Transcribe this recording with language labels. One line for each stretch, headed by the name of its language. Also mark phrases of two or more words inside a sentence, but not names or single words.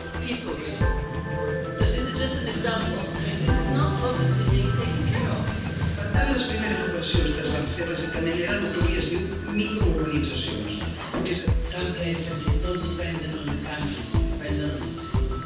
English: people. But this is just an example. This is not obviously being taken care of.
Catalan: Per tant, les primeres operacions que es van fer bàsicament eren el que avui es diu microorganitzacions.
English: Some places it all depends on the countries, depends on